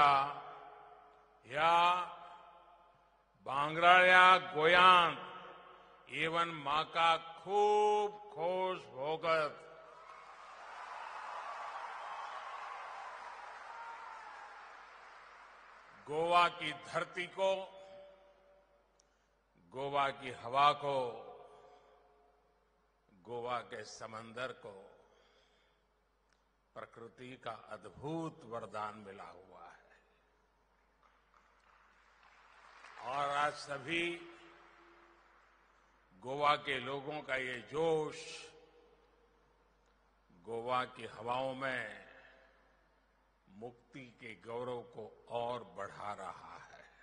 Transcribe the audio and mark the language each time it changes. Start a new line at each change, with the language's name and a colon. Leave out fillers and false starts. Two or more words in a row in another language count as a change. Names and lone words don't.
Konkani: ह्या भांगराळ्या गोंयांत एवन म्हाका खूब खोश भोगत
Hindi: गोवा की धरती को, गोवा की हवा को, गोवा के समंदर को प्रकृति का अद्भुत वरदान मिला हुआ है और आज सभी गोवा के लोगों का ये जोश गोवा की हवाओं में मुक्ति के गौरव को और बढ़ा रहा है।